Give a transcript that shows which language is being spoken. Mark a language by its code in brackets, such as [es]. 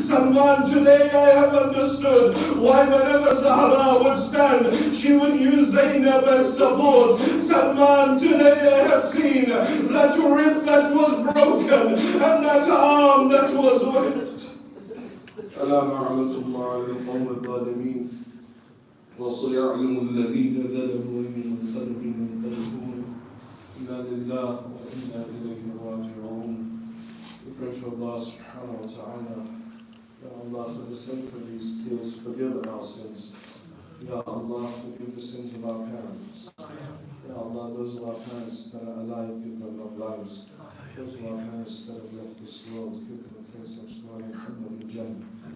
[en] Salman, today I have understood why whenever Zahra would stand, she would use Zainab as support. Salman, today I have seen that rib that was broken and that arm that was whipped. [ar] ألا نعمة الله على القوم الظالمين وسيعلم الذين ظلموا منقلب ينقلبون إنا لله وإنا إليه راجعون. [en] We pray to Allah subhanahu wa ta'ala. Ya Allah, for the sake of these tears, forgive our sins. Ya Allah, forgive the sins of our parents. Ya Allah, those of our parents that are alive, give them long lives. Those of our parents that have left this world, give them a place of story in Muhammad Jannah.